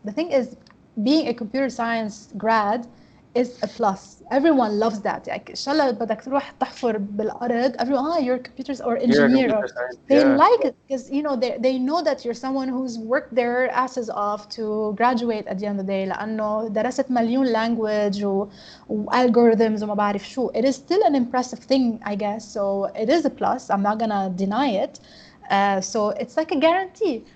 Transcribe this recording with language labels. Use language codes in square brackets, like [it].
[en] The thing is, being a computer science grad is a plus. Everyone loves that. Like, inshallah [ar] بدك تروح تحفر بالأرض, [en] everyone, you're a computer or engineer. They like it because they know that you're someone who's worked their asses off to graduate at the end of the day. [ar] لأنه درست مليون [en] language [ar] و algorithms وما بعرف شو. [en] It is still an impressive thing, I guess. So it is a plus. I'm not gonna deny it. So it's like a guarantee.